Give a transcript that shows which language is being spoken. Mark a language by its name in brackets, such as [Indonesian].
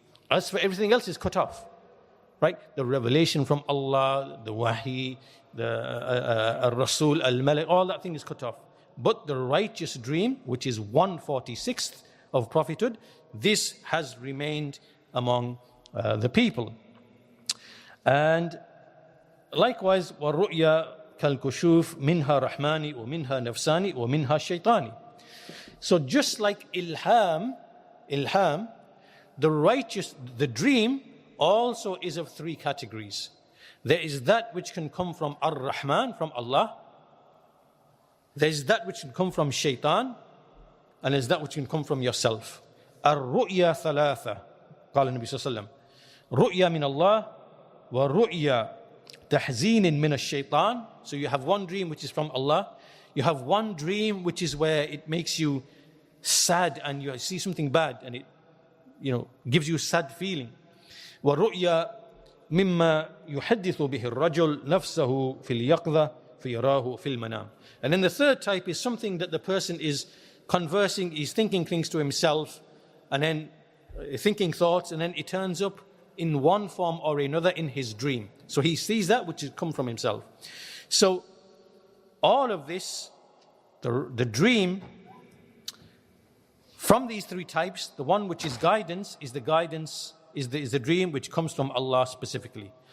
[English] As for everything else is cut off. Right? The revelation from Allah, the wahi, the al-Rasul, al-Malik, all that thing is cut off. But the righteous dream, which is 1/46th of prophethood, this has remained among the people. And likewise, [Arabic] وَالرُّؤْيَا كَالْكُشُوفِ مِنْهَا رَحْمَانِ وَمِنْهَا نَفْسَانِ وَمِنْهَا شَيْطَانِ. [English] So just like ilham, the dream also is of three categories. There is that which can come from Ar-Rahman, from Allah. There is that which can come from Shaitan, and there is that which can come from yourself. [Arabic] Ar-Ru'ya thalatha, قال النبي صلى الله عليه وسلم. رؤيا من الله ورؤيا تحزين من الشيطان. [English] So you have one dream which is from Allah. You have one dream which is where it makes you sad and you see something bad and it, gives you a sad feeling. [Arabic] ورؤيا مما يحدث به الرجل نفسه في اليقظة فيراه في المنام. [English] And then the third type is something that the person is conversing, he's thinking things to himself, and then thinking thoughts, and then it turns up in one form or another in his dream. So he sees that which has come from himself. So all of this, the dream, from these three types, the one which is guidance is the dream which comes from Allah specifically.